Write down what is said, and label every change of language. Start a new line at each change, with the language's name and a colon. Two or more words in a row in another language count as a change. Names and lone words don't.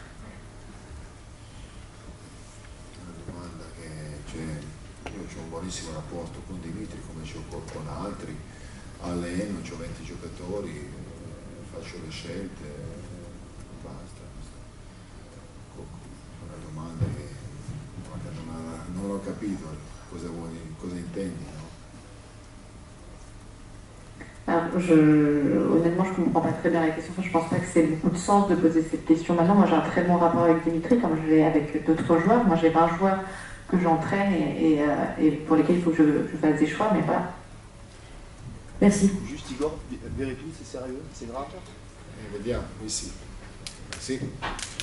Italian: Buonissimo rapporto con Dimitri come ce l'ho con altri, alleno, ho 20 giocatori, faccio le scelte, basta. Una domanda che non ho capito cosa intendi, no?
French: Alors, honnêtement, je ne comprends pas très bien la question. Enfin, je ne pense pas que c'est beaucoup de sens de poser cette question maintenant. Moi, j'ai un très bon rapport avec Dimitri, comme je l'ai avec d'autres joueurs. Moi, j'ai 20 joueurs que j'entraîne et pour lesquels il faut que je fasse des choix, mais voilà. Merci. Juste Igor, Veretout, c'est sérieux, c'est grave?
Italian: Vediamo, sì.